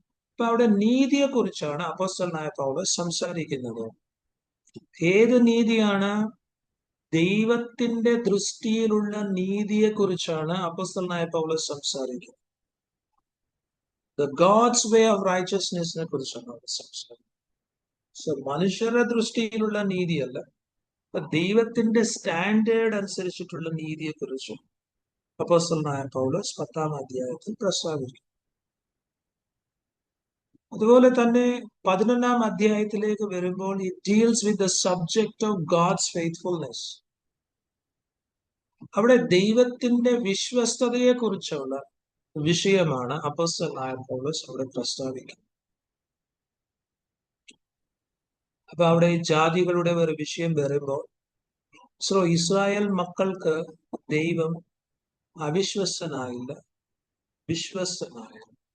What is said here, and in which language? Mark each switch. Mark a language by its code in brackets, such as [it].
[ml] ഇപ്പൊ അവിടെ നീതിയെ കുറിച്ചാണ് അപ്പോസ്തലനായ പൗലോസ് സംസാരിക്കുന്നത്. ഏത് നീതിയാണ്? ദൈവത്തിന്റെ ദൃഷ്ടിയിലുള്ള നീതിയെ കുറിച്ചാണ് അപ്പോസ്തലനായ പൗലോസ് സംസാരിക്കുന്നത്. [en] The God's way of righteousness [ml] നെ കുറിച്ചാണ് അവിടെ സംസാരിക്കുന്നത്. സോ മനുഷ്യരുടെ ദൃഷ്ടിയിലുള്ള നീതിയല്ല, ദൈവത്തിന്റെ സ്റ്റാൻഡേർഡ് അനുസരിച്ചിട്ടുള്ള നീതിയെ കുറിച്ച് അപ്പോസ്തലനായ പൗലോസ് 10-ാം അധ്യായത്തിൽ പ്രസ്താവിക്കുന്നു. അതുപോലെ തന്നെ 11-ാം അധ്യായത്തിലേക്ക് വരുമ്പോൾ [en] it deals with the subject of God's faithfulness. [ml] അവിടെ ദൈവത്തിന്റെ വിശ്വസ്തതയെ കുറിച്ചുള്ള വിഷയമാണ് അപ്പോസ്തലനായ പൗലോസ് അവിടെ പ്രസ്താവിക്കുന്നത്. അപ്പൊ അവിടെ ജാതികളുടെ ഒരു വിഷയം വരുമ്പോൾ, സോ ഇസ്രായേൽ മക്കൾക്ക് ദൈവം അവിശ്വസ്തനായില്ല, വിശ്വസ്തനായില്ല.